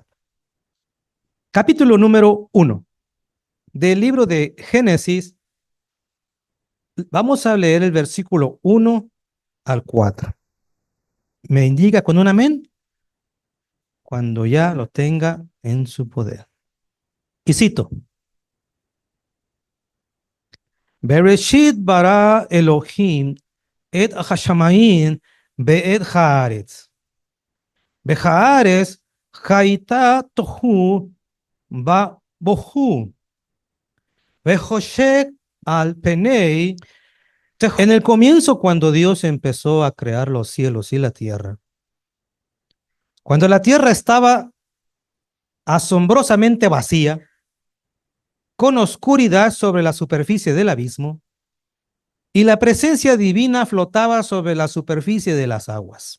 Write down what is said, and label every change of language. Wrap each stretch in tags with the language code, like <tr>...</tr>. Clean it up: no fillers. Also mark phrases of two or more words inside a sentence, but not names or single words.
<es>Capítulo número 1 del libro de Génesis. Vamos a leer el versículo 1 al 4. Me indica con un amén cuando ya lo tenga en su poder. Y cito:</es> <he>בראשית ברא אלהים את השמים ואת הארץ. והארץ היתה תהו ובהו. וחשך על פני.</he> <es>En el comienzo, cuando Dios empezó a crear los cielos y la tierra, cuando la tierra estaba asombrosamente vacía, con oscuridad sobre la superficie del abismo, y la presencia divina flotaba sobre la superficie de las aguas.</es>